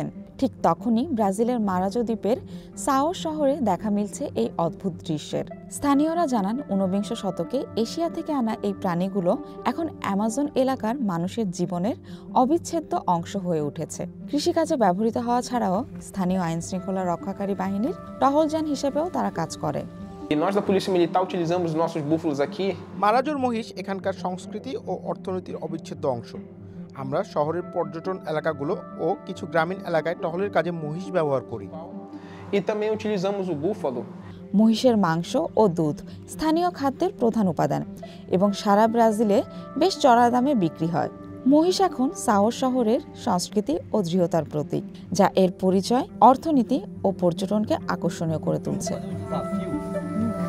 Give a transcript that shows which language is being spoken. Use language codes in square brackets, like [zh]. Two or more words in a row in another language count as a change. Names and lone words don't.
[bn] ঠিক তখনই ব্রাজিলের মারাজো দ্বীপের সাওর শহরে দেখা মিলছে এই অদ্ভুত দৃশ্যের। স্থানীয়রা জানান ১৯ শতকে এশিয়া থেকে আনা এই প্রাণীগুলো এখন অ্যামাজন এলাকার মানুষের জীবনের অবিচ্ছেদ্য অংশ হয়ে উঠেছে। কৃষিকাজে ব্যবহৃত হওয়া ছাড়াও স্থানীয় আইনশৃঙ্খলা রক্ষাকারী বাহিনীর টহলযান হিসেবেও তারা কাজ করে। [pt] Nós da Polícia Militar utilizamos nossos búfalos aqui. [bn] মারাজোর মহিষ এখানকার সংস্কৃতি ও অর্থনীতির অবিচ্ছেদ্য অংশ। আমরা শহরের পর্যটন এলাকাগুলো ও কিছু গ্রামীণ এলাকায় টহলের কাজে মহিষ ব্যবহার করি। [pt] E também utilizamos o búfalo. [bn] মহিষের মাংস ও দুধ স্থানীয় খাদ্যের প্রধান উপাদান এবং সারা ব্রাজিলে বেশ চড়া দামে বিক্রি হয়। মহিষ এখন সাওর শহরের সংস্কৃতি ও দৃঢ়তার প্রতীক, যা এর পরিচয়, অর্থনীতি ও পর্যটনকে আকর্ষণীয় করে তুলছে।